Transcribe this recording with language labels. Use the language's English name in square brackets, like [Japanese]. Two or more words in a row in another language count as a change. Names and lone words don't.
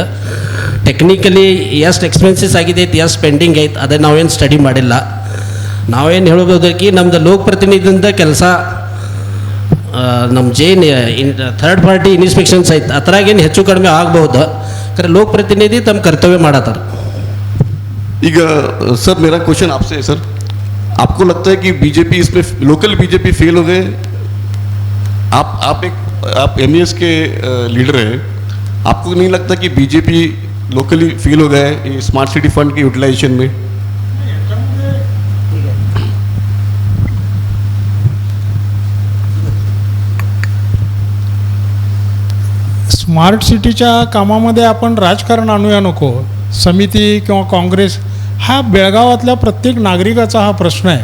[Kannada] ಟೆಕ್ನಿಕಲಿ ಎಷ್ಟು ಎಕ್ಸ್ಪೆನ್ಸಸ್ ಆಗಿದೈತೆ, ಎಷ್ಟು ಸ್ಪೆಂಡಿಂಗ್ ಐತೆ ಅದೇ ನಾವೇನು ಸ್ಟಡಿ ಮಾಡಿಲ್ಲ. ನಾವೇನು ಹೇಳ್ಬೋದಕ್ಕೆ ನಮ್ಮದು ಲೋಕಪ್ರತಿನಿಧಿಯಿಂದ ಕೆಲಸ ನಮ್ಮ [English] third party inspections [Kannada] ಐತೆ, ಅದ್ರಾಗೇನು ಹೆಚ್ಚು ಕಡಿಮೆ ಆಗ್ಬೋದು. ಖರೆ ಲೋಕಪ್ರತಿನಿಧಿ ತಮ್ಮ ಕರ್ತವ್ಯ ಮಾಡತ್ತಾರ. [Hindi] ಈಗ सर मेरा क्वेश्चन आपसे है सर, आपको लगता है कि बीजेपी इसमें लोकल बीजेपी फेल हो गए? आप MES के लीडर हैं, आपको नहीं लगता कि बीजेपी लोकली फेल हो गए ये [English] smart city fund [Hindi] के यूटिलाइजेशन में? [Marathi] स्मार्ट सिटीच्या कामामध्ये आपण राजकारण आणूया नको. समिती किंवा काँग्रेस हा बेळगावातल्या प्रत्येक नागरिकाचा हा प्रश्न आहे.